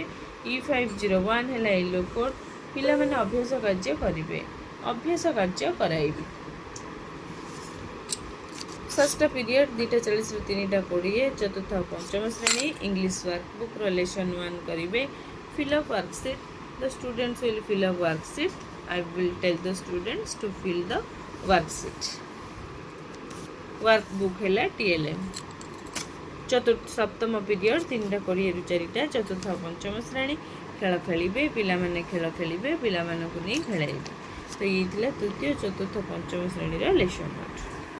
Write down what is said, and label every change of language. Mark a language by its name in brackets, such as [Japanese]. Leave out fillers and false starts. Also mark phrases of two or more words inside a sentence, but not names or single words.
[Odia] E501 ହେଲା [English] yellow code. [Odia] ପିଲାମାନେ ଅଭ୍ୟାସ କାର୍ଯ୍ୟ କରିବେ। ଅଭ୍ୟାସ କାର୍ଯ୍ୟ କରାଇବେ। ଷଷ୍ଠ ପିରିୟଡ଼ 2:40ରୁ 3:20। ଚତୁର୍ଥ ଓ ପଞ୍ଚମ ଶ୍ରେଣୀ [English] English workbookର lesson [Odia] 1 କରିବେ। [English] Fill up worksheet. The students will fill up worksheet. I will tell the students to fill the worksheet. [Odia] Workbook ହେଲା TLM। ସପ୍ତମ ପିରିୟଡ଼ 3:20ରୁ 4ଟା। ଚତୁର୍ଥ ଓ ପଞ୍ଚମ ଶ୍ରେଣୀ ଖେଳ ଖେଳିବେ। ପିଲାମାନେ ଖେଳ ଖେଳିବେ। ପିଲାମାନଙ୍କୁ ନେଇ ଖେଳାଇବେ। ତ ଇଏ ଥିଲା ତୃତୀୟ, ଚତୁର୍ଥ, ପଞ୍ଚମ ଶ୍ରେଣୀର ଲେସନ୍ 1।